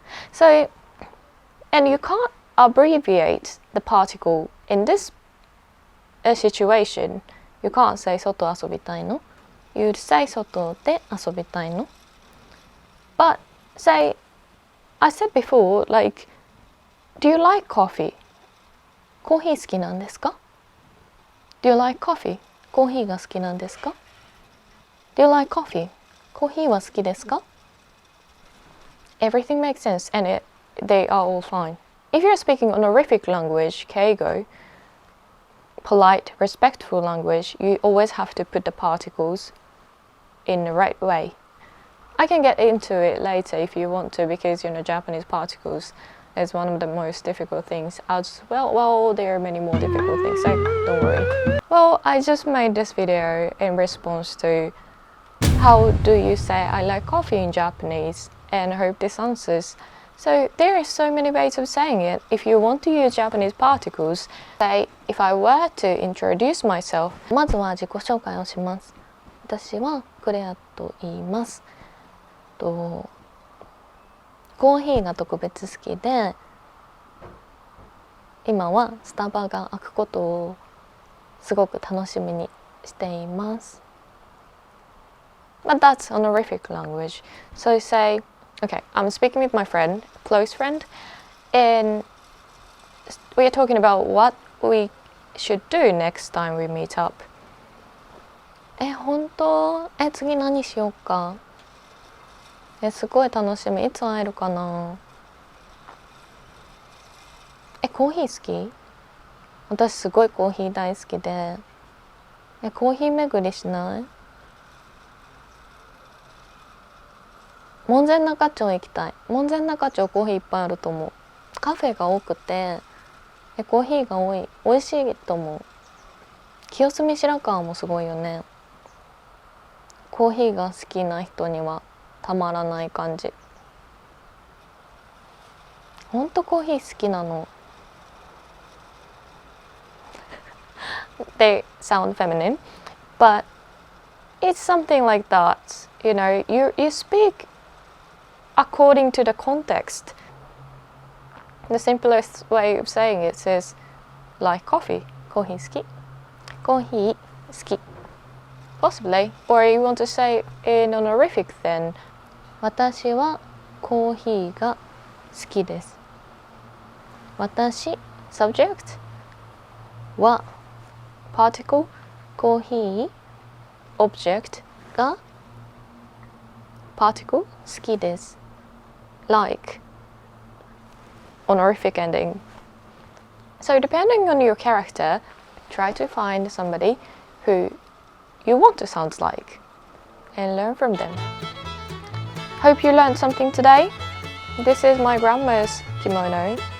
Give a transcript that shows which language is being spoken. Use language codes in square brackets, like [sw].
[en] So, and you can't abbreviate the particle in this situation. You can't say [ja] 外遊びたいの [en] You'd say [ja] 外で遊びたいの [en] But say, I said before, like, do you like coffee? [ja] コーヒー好きなんですか [en] Do you like coffee? [ja] コーヒーが好きなんですか [en] Do you like coffee? [ja] コーヒーは好きですか [en] Everything makes sense and they are all fine. If you're speaking honorific language, keigo, polite, respectful language, you always have to put the particles in the right way. I can get into it later if you want to, because Japanese particles is one of the most difficult things as well. Well, there are many more difficult things, so don't worry. Well, I just made this video in response to how do you say I like coffee in Japanese, and I hope this answers. So there are so many ways of saying it. If you want to use Japanese particles, say, if I were to introduce myself, [ja] まずは自己紹介をします。私はクレアと言います。コーヒーが特別好きで、今はスタバが開くことをすごく楽しみにしています。 But that's honorific language. So say, okay, I'm speaking with my friend, close friend, and we are talking about what we should do next time we meet up. 本当？次何しようか？すごい楽しみ。いつ会えるかな？コーヒー好き？私すごいコーヒー大好きで。コーヒー巡りしない？門前仲町行きたい。門前仲町コーヒーいっぱいあると思う。カフェが多くて、コーヒーが多い。美味しいと思う。清澄白河もすごいよね。コーヒーが好きな人にはたまらない感じ。ほんとコーヒー好きなの。 [en] They sound feminine, but it's something like that. you speak according to the context. The simplest way of saying it is like coffee. [ja] コーヒー好き。コーヒー好き。 [en] Possibly. Or you want to say in honorific then. [ja] 私はコーヒーが好きです。私 subject は particle コーヒー object が particle 好きです。 [en] Like honorific ending. So depending on your character, try to find somebody who you want to sound like and learn from them. Hope you learned something today. This is my grandma's kimono.